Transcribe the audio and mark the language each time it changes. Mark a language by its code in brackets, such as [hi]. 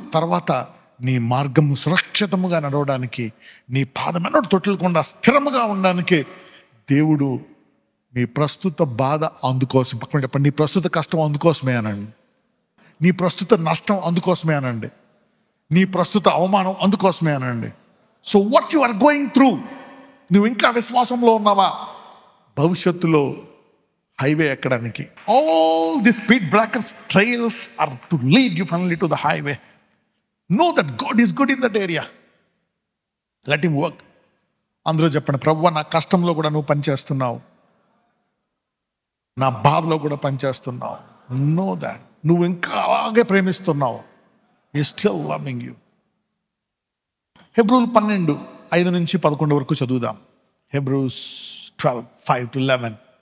[te] తర్వాత నీ మార్గము సురక్షితముగా నడవడానికి, నీ పాదం ఎన్నడూ తొట్టిల్లకుండా స్థిరముగా ఉండడానికి దేవుడు నీ ప్రస్తుత బాధ అందుకోసం, పక్కన చెప్పండి, నీ ప్రస్తుత కష్టం అందుకోసమే అనండి, నీ ప్రస్తుత నష్టం అందుకోసమే అనండి, నీ ప్రస్తుత అవమానం అందుకోసమే అనండి. [en] so what you are going through, [te] నువ్వు ఇంకా విశ్వాసంలో ఉన్నావా? భవిష్యత్తులో హైవే ఎక్కడానికి [en] All the speed breakers trails are to lead you finally to the highway. Know that God is good in that area. Let him work. [te] అందరూ చెప్పండి, ప్రభువా నా కష్టంలో కూడా నువ్వు పనిచేస్తున్నావు, నా బాధలో కూడా పనిచేస్తున్నావు. [en] Know that. [te] నువ్వు ఇంకా అలాగే ప్రేమిస్తున్నావు. [en] He is still loving you. [te] హెబ్రూలు 12:5-11 వరకు చదువుదాం. హెబ్రూస్ 12:5-11.